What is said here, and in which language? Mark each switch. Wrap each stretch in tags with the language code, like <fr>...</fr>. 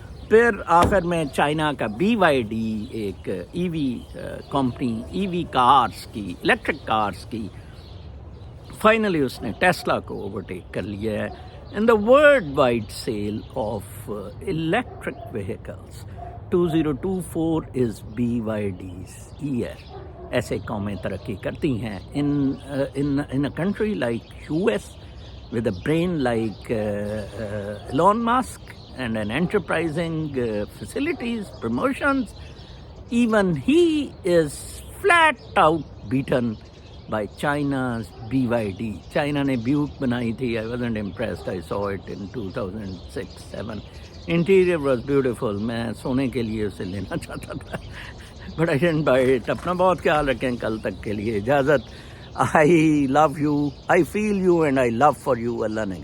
<ur>پھر آخر میں چائنا کا BYD ایک ای وی کمپنی, ای وی کارز کی, الیکٹرک کارز کی, فائنلی اس نے ٹیسلا کو اوورٹیک کر لیا ہے.</ur> <en>In the world wide sale of electric vehicles 2024 is BYD's year.</en> <ur>ایسے قومیں ترقی کرتی ہیں.</ur> <en>in a country like US with a brain like Elon Musk and an enterprising facilities, promotions, even he is flat out beaten by China's BYD.</en> <ur>China نے بیوٹ بنائی تھی.</ur> <en>I wasn't impressed. I saw it in 2006-07. Interior was beautiful.</en> <ur>میں سونے کے لیے اسے لینا چاہتا تھا,</ur> <en>but I didn't buy it.</en> <ur>اپنا بہت خیال رکھیں. کل تک کے لیے اجازت.</ur> <en>I love you, I feel you and I love for you.</en> <ur>اللہ نے</ur>